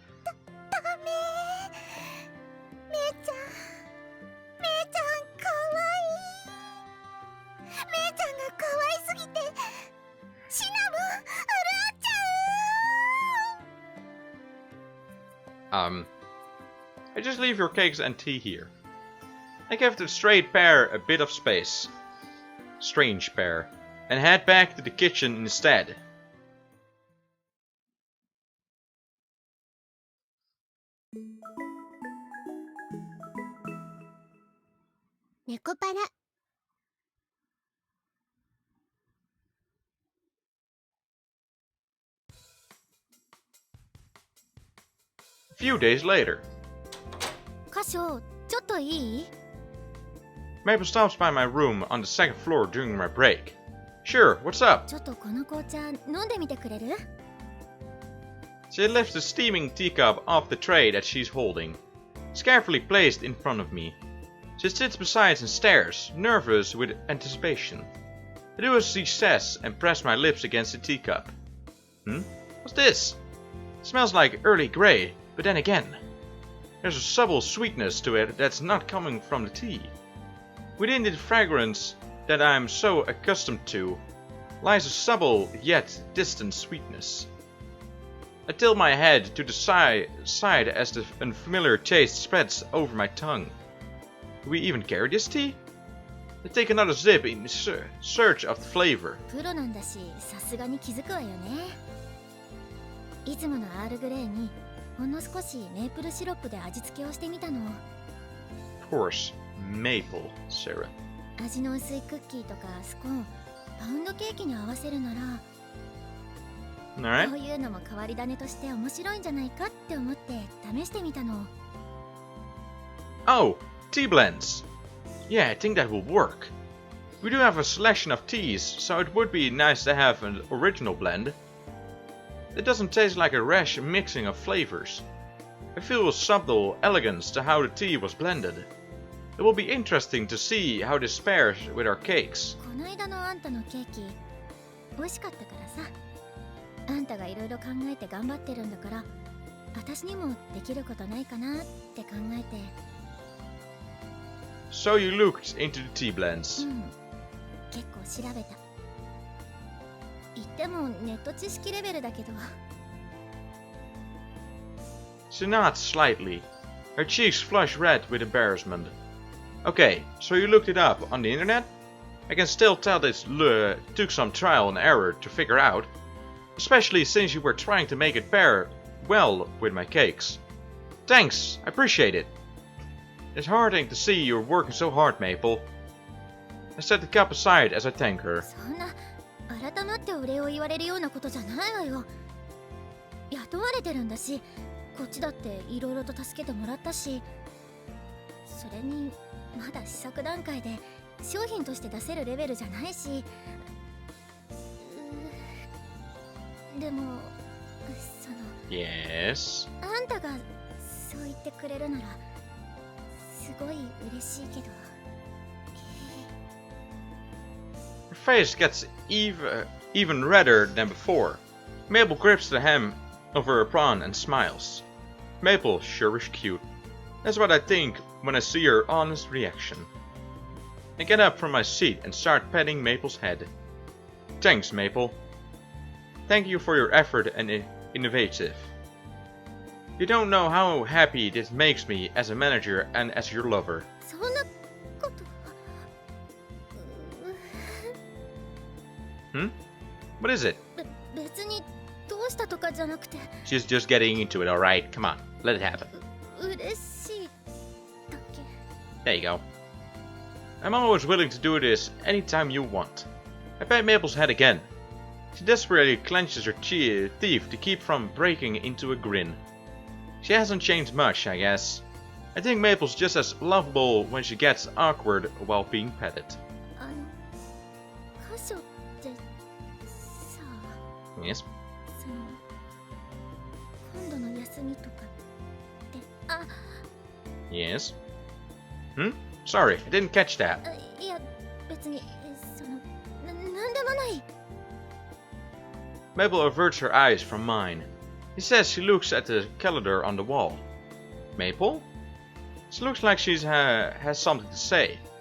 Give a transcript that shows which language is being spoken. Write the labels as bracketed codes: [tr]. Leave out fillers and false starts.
[ja] 姉ちゃんがかわいすぎてシナモン潤っちゃう。 [en] I just leave your cakes and tea here. I give the straight pair a bit of space. Strange pair. And head back to the kitchen instead. [ja] 猫パラ。 [en] A few days later, [ja] カショ、ちょっといい？ [en] Maple stops by my room on the second floor during my break. Sure, what's up? [ja] ちょっとこの紅茶飲んでみてくれる？ [en] She lifts the steaming teacup off the tray that she's holding. It's carefully placed in front of me. She sits beside and stares, nervous with anticipation. I do as she says and press my lips against the teacup. What's this? It smells like early grey, but then again, there's a subtle sweetness to it that's not coming from the tea. Within the fragrance that I'm so accustomed to lies a subtle yet distant sweetness. I tilt my head to the side as the unfamiliar taste spreads over my tongue. Do we even carry this tea? I take another sip in search of the flavor. [ja] プロなんだし、さすがに気づくわよね。いつものアールグレーにほんの少しメープルシロップで味付けをしてみたの。 [en] Of course, maple syrup. [ja] 味の薄いクッキーとかスコーン、パウンドケーキに合わせるなら、 [en] Alright. [ja] こういうのも変わり種として面白いんじゃないかって思って試してみたの。 [en] Oh, tea blends. Yeah, I think that will work. We do have a selection of teas, so it would be nice to have an original blend. It doesn't taste like a rash mixing of flavors. I feel a subtle elegance to how the tea was blended. It will be interesting to see how this pairs with our cakes. [ja] この間のあんたのケーキ、美味しかったからさ。あんたがいろいろ考えて頑張ってるんだから、私にもできることないかなって考えて。 [en] So you looked into the tea blends. [ja] 結構調べた。言ってもネット知識レベルだけど。 [en] She nods slightly. Her cheeks flush red with embarrassment. Okay, so you looked it up on the internet? I can still tell this took some trial and error to figure out. Especially since you were trying to make it pair well with my cakes. Thanks, I appreciate it. It's heartening to see you're working so hard, Maple. I set the cup aside as I thank her. [ja] そんな改まってお礼を言われるようなことじゃないわよ。雇われてるんだし、こっちだっていろいろと助けてもらったし、それにまだ試作段階で商品として出せるレベルじゃないし。でもその [en] Yes? [ja] あんたがそう言ってくれるならすごい嬉しいけど。 [en] Her face gets even redder than before. Maple grips the hem of her apron and smiles. Maple sure is cute. That's what I think when I see her honest reaction. I get up from my seat and start patting Maple's head. Thanks, Maple. Thank you for your effort and innovative. You don't know how happy this makes me as a manager and as your lover. [ja] そんなこと。 [en] What is it? [ja] 別にどうしたとかじゃなくて。 [en] She's just getting into it, alright? Come on, let it happen. [ja] 嬉しいだけ。 [en] There you go. I'm always willing to do this anytime you want. I pat Maple's head again. She desperately clenches her teeth to keep from breaking into a grin. She hasn't changed much, I guess. I think Maple's just as lovable when she gets awkward while being petted. [ja] 箇所ってさ、 [en] Yes? [ja] その今度の休みとかってあ、 [en] Yes? Hmm? Sorry, I didn't catch that. [ja] いや別にそのなんでもない。 [en] Maple averts her eyes from mine. He says she looks at the calendar on the wall. Maple? She looks like she has something to say.